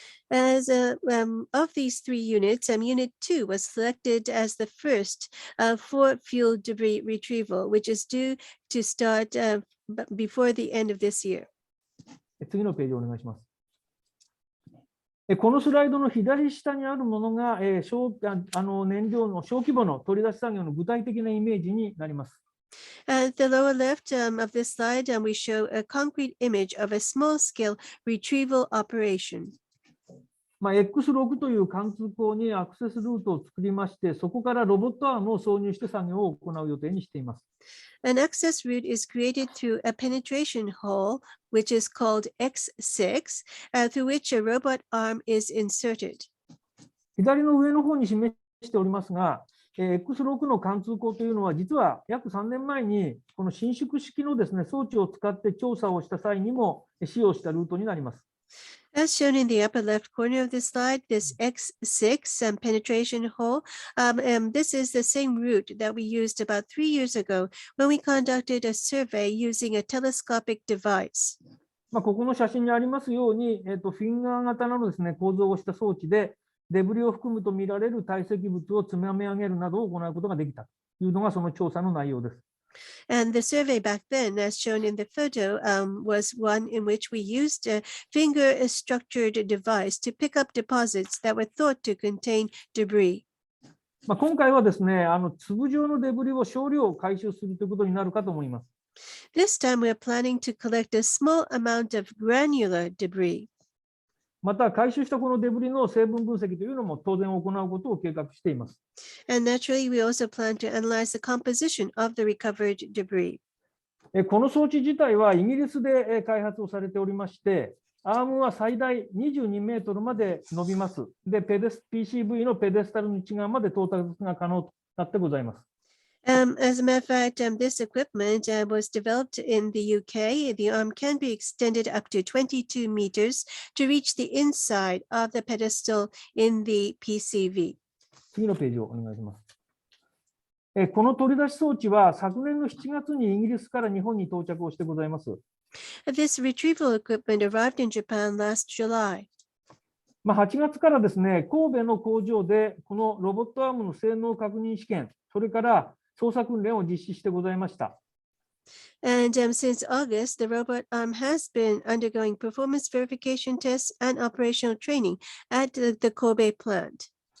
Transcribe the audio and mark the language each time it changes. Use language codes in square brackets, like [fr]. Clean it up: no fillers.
[en] As of these 3 units, Unit 2 was selected as the first for fuel debris retrieval, which is due to start before the end of this year. [ja] 次のページをお願いします。このスライドの左下にあるものが、燃料の小規模の取り出し作業の具体的なイメージになります。 [en] At the lower left of this slide, we show a concrete image of a small-scale retrieval operation. [ja] X6 という貫通口にアクセスルートを作りまして、そこからロボットアームを挿入して作業を行う予定にしています。 [en] An access route is created through a penetration hole, which is called X6, through which a robot arm is inserted. [ja] 左の上の方に示しておりますが、X6 の貫通口というのは、実は約3年前にこの伸縮式のですね、装置を使って調査をした際にも使用したルートになります。 [en] As shown in the upper left corner of the slide, this X6 penetration hole, this is the same route that we used about 3 years ago when we conducted a survey using a telescopic device. [ja] ここの写真にありますように、フィンガー型のですね、構造をした装置で、デブリを含むと見られる堆積物を積み上げるなどを行うことができたというのがその調査の内容です。 [en] And the survey back then, as shown in the photo, was one in which we used a finger-structured device to pick up deposits that were thought to contain debris. [ja] 今回はですね、粒状のデブリを少量回収するということになるかと思います。 [en] This time, we are planning to collect a small amount of granular debris. [ja] また、回収したこのデブリの成分分析というのも当然行うことを計画しています。 [en] And naturally, we also plan to analyze the composition of the recovered debris. [ja] この装置自体はイギリスで開発をされておりまして、アームは最大22メートルまで伸びます。で、PCV のペデスタルの内側まで到達が可能となってございます。 [en] As a matter of fact, this equipment was developed in the UK. The arm can be extended up to 22 meters to reach the inside of the pedestal in the PCV. [ja] 次のページをお願いします。この取り出し装置は昨年の7月にイギリスから日本に到着をしてございます。 [en] This retrieval equipment arrived in Japan last July. [ja] 8月からですね、神戸の工場でこのロボットアームの性能確認試験、それから操作訓練を実施してございました。 [en] And since August, the robot arm has been undergoing performance verification tests and operational training at the Kobe plant.